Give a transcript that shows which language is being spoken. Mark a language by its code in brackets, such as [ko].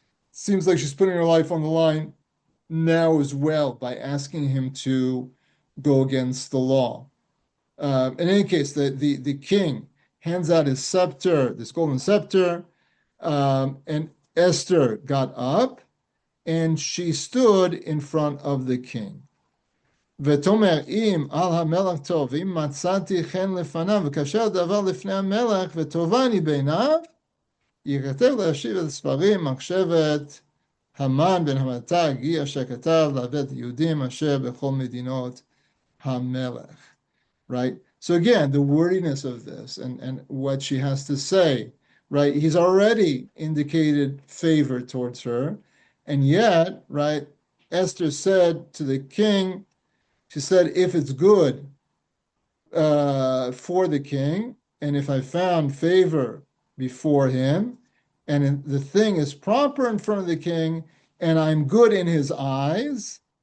[en] Seems like she's putting her life on the line now as well by asking him to go against the law. In any case, the king hands out his scepter, this golden scepter, and Esther got up and she stood in front of the king. [he] ותאמר אם על המלך טוב, אם מצאתי חן לפניו, וכאשר דבר לפני המלך, וטובני בעיניו, ייכתב להשיב את הספרים, מחשבת המן בן המעתה, הגי אשר כתב לעבד יהודים אשר בכל מדינות המלך. [en] Right? So again, the wordiness of this and what she has to say, right? He's already indicated favor towards her. And yet, right, Esther said to the king, she said, if it's good for the king, and if I found favor before him, and the thing is proper in front of the king, and I'm good in his eyes,